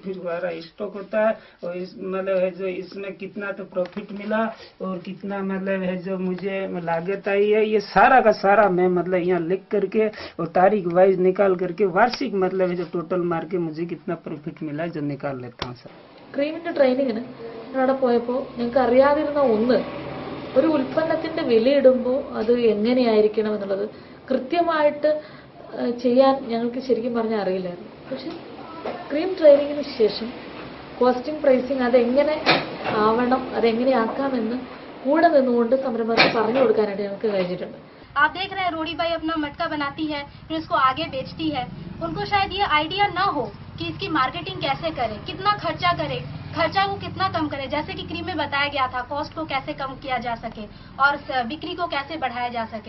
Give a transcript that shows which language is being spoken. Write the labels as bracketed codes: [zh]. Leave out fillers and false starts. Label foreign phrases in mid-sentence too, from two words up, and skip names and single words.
[hi] फिर हमारा स्टॉक होता है और इस मतलब है जो इसमें कितना तो प्रॉफिट मिला और कितना मतलब है जो मुझे लागत आई है, ये सारा का सारा मैं मतलब यहाँ लिख करके और तारीख वाइज निकाल करके वार्षिक मतलब है जो टोटल मार के मुझे कितना प्रॉफिट मिला जो निकाल लेता हूँ सर। [ml] ക്രീമിന്റെ ട്രെയിനിങ്ങിന് അവിടെ പോയപ്പോൾ ഞങ്ങൾക്ക് അറിയാതിരുന്ന ഒന്ന്, ഒരു ഉൽപ്പന്നത്തിന്റെ വിലയിടുമ്പോൾ അത് എങ്ങനെയായിരിക്കണം എന്നുള്ളത് കൃത്യമായിട്ട് ചെയ്യാൻ ഞങ്ങൾക്ക് ശരിക്കും പറഞ്ഞാൽ അറിയില്ലായിരുന്നു. പക്ഷെ ക്രീം ട്രെയിനിങ്ങിന് ശേഷം കോസ്റ്റിംഗ് പ്രൈസിങ് അതെങ്ങനെ ആവണം, അതെങ്ങനെയാക്കാമെന്ന് കൂടെ നിന്നുകൊണ്ട് സംരംഭകർക്ക് പറഞ്ഞു കൊടുക്കാനായിട്ട് ഞങ്ങൾക്ക് കഴിഞ്ഞിട്ടുണ്ട്. [hi] आप देख रहे हैं रोड़ी बाई अपना मटका बनाती है, फिर उसको आगे बेचती है। उनको शायद ये आइडिया ना हो कि इसकी मार्केटिंग कैसे करे, कितना खर्चा करे, खर्चा को कितना कम करे। जैसे कि क्रीम में बताया गया था, कॉस्ट को कैसे कम किया जा सके और बिक्री को कैसे बढ़ाया जा सके।